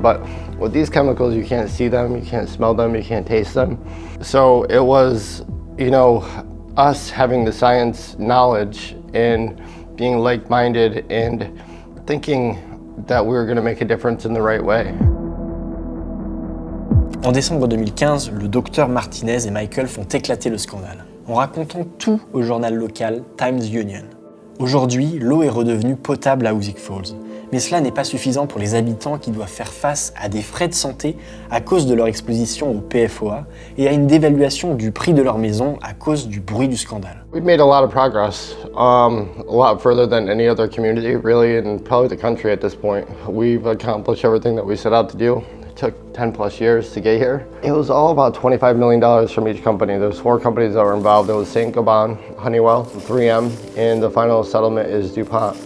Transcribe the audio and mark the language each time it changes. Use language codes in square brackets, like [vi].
[en] But with these chemicals, you can't see them, you can't smell them, you can't taste them. So it was, you know, us having the science knowledge and being like-minded and thinking that we were going to make a difference in the right way. [fr] En décembre 2015, le docteur Martinez et Michael font éclater le scandale, en racontant tout au journal local Times Union. Aujourd'hui, l'eau est redevenue potable à Hoosick Falls, mais cela n'est pas suffisant pour les habitants qui doivent faire face à des frais de santé à cause de leur exposition au PFAS et à une dévaluation du prix de leur maison à cause du bruit du scandale. [en] We've made a lot of progress, a lot further than any other community, really, and probably the country at this point. We've accomplished everything that we set out to do. It took 10 plus years to get here. It was all about $25 million from each company. There's 4 companies that were involved. There was Saint-Gobain, Honeywell, 3M, and the final settlement is DuPont.